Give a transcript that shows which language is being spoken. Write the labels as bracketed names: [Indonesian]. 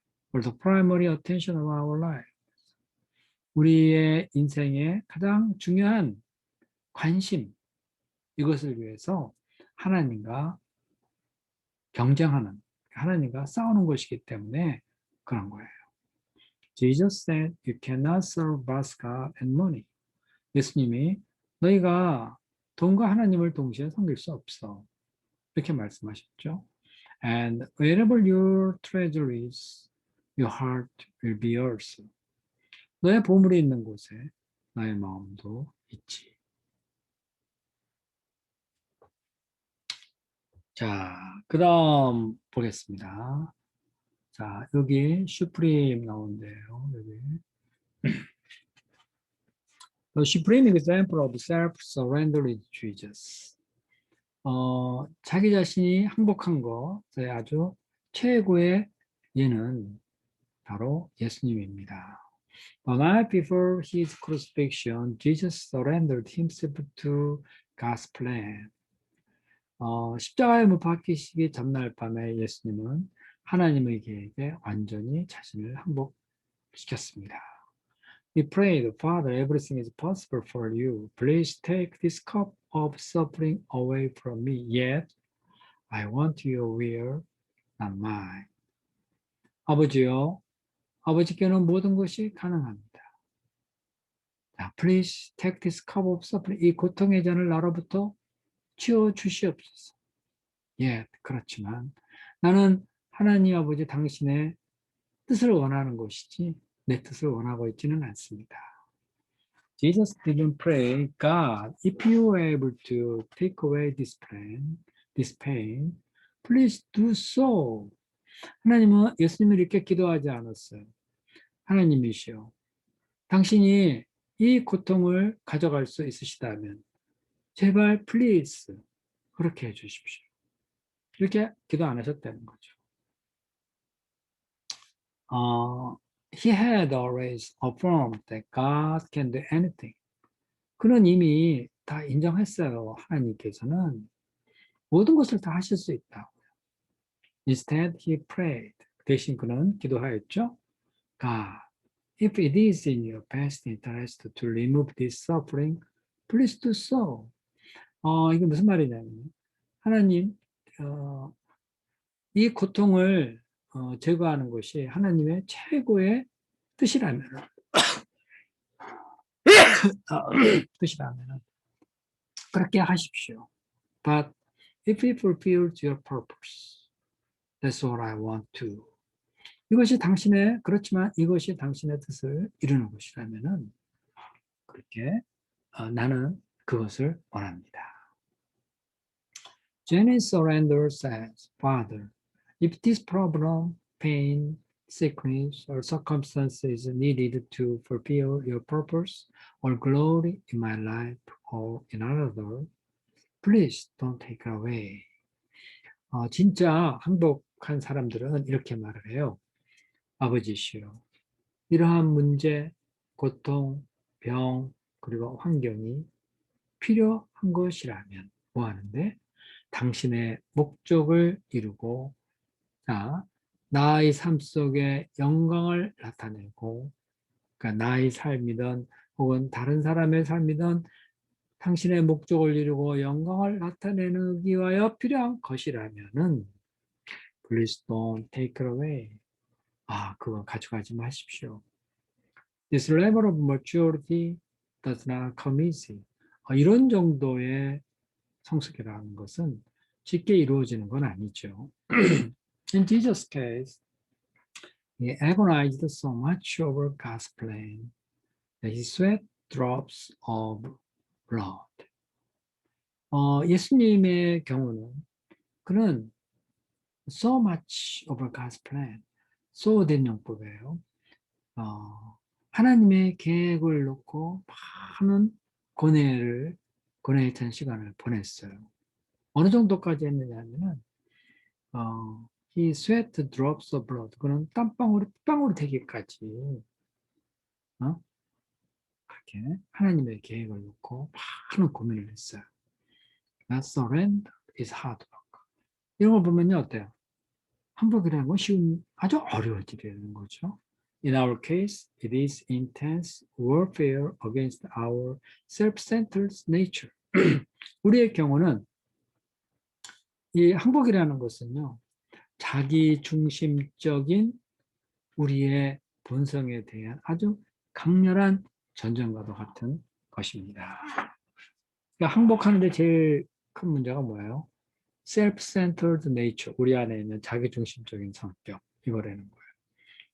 [English] For the primary attention of our life. [Korean] 우리의 인생의 가장 중요한 관심, 이것을 위해서 하나님과 경쟁하는, 하나님과 싸우는 것이기 때문에 그런 거예요. [English] Jesus said, you cannot serve both God and money. [Korean] 예수님이 너희가 돈과 하나님을 동시에 섬길 수 없어. 이렇게 말씀하셨죠. [English] And wherever your treasure is, your heart will be also. [Korean] 너의 보물이 있는 곳에 나의 마음도 있지. 자, 그 다음 보겠습니다. 자, 여기 슈프림 나오는데요. 여기. [English] The supreme example of self-surrender is Jesus. [Korean] 자기 자신이 항복한 것의 아주 최고의 예는 바로 예수님입니다. [English] The night before his crucifixion, Jesus surrendered himself to God's plan. [Korean] 십자가에 못 박히시기 전날 밤에 예수님은 하나님의 계획에 완전히 자신을 항복시켰습니다. [English] He prayed, Father, everything is possible for you. Please take this cup of suffering away from me. Yet, I want your will, not mine. [Korean] 아버지요, 아버지께는 모든 것이 가능합니다. [English] 자, please take this cup of suffering. [Korean] 이 고통의 잔을 나로부터 치워 주시옵소서. 예, 그렇지만 나는 하나님 아버지 당신의 뜻을 원하는 것이지 내 뜻을 원하고 있지는 않습니다. [English] Jesus didn't pray, God, if you are able to take away this pain, please do so. [Korean] 하나님은 예수님을 이렇게 기도하지 않았어요. 하나님이시여, 당신이 이 고통을 가져갈 수 있으시다면 제발 please 그렇게 해주십시오. 이렇게 기도 안 하셨다는 거죠. [English] He had always affirmed that God can do anything. [Korean] 그는 이미 다 인정했어요. 하나님께서는 모든 것을 다 하실 수 있다. [English] Instead, he prayed. [Korean] 대신 그는 기도하였죠. [English] God, if it is in your best interest to remove this suffering, please do so. [Korean] 이게 무슨 말이냐면, 하나님, 이 고통을 제거하는 것이 하나님의 최고의 뜻이라면, 뜻이라면 그렇게 하십시오. [English] But if it fulfills your purpose, that's what I want to. [Korean] 이것이 당신의 그렇지만 이것이 당신의 뜻을 이루는 것이라면은 그렇게 나는 그것을 원합니다. [English] Jenny Surrender says, Father, if this problem, pain, sickness, or circumstances needed to fulfill your purpose or glory in my life or in another, please don't take it away. [Korean] 진짜 행복한 사람들은 이렇게 말을 해요. 아버지시여, 이러한 문제, 고통, 병, 그리고 환경이 필요한 것이라면 뭐 하는데? 당신의 목적을 이루고 나의 삶 속에 영광을 나타내고 그러니까 나의 삶이든 혹은 다른 사람의 삶이든 당신의 목적을 이루고 영광을 나타내기 위하여 필요한 것이라면은 [English] Please don't take it away. [Korean] 그거 가져가지 마십시오. [English] This level of maturity does not come easy. [Korean] 이런 정도의 성숙이라는 것은 쉽게 이루어지는 건 아니죠. [English] In Jesus' case, he agonized so much over God's plan that he sweat drops of blood. [Korean] 예수님의 경우는 그는 [English] so much over God's plan, so [Korean] 된 용법이에요. 하나님의 계획을 놓고 많은 고뇌에 찬 시간을 보냈어요. 어느 정도까지 했느냐 하면은, [English] he sweat drops of blood. [Korean] 그는 땀방울이 되기까지, 그렇게 하나님의 계획을 놓고 많은 고민을 했어요. [English] That surrender is hard work. [Korean] 이런 걸 보면요, 어때요? 항복이라는 건 아주 어려운 일이라는 거죠. [English] In our case, it is intense warfare against our self-centered nature. [Korean] 우리의 경우는 이 항복이라는 것은요, 자기 중심적인 우리의 본성에 대한 아주 강렬한 전쟁과도 같은 것입니다. 그러니까 항복하는데 제일 큰 문제가 뭐예요? [English] self-centered nature, [Korean] 우리 안에 있는 자기중심적인 성격, 이거라는 거예요.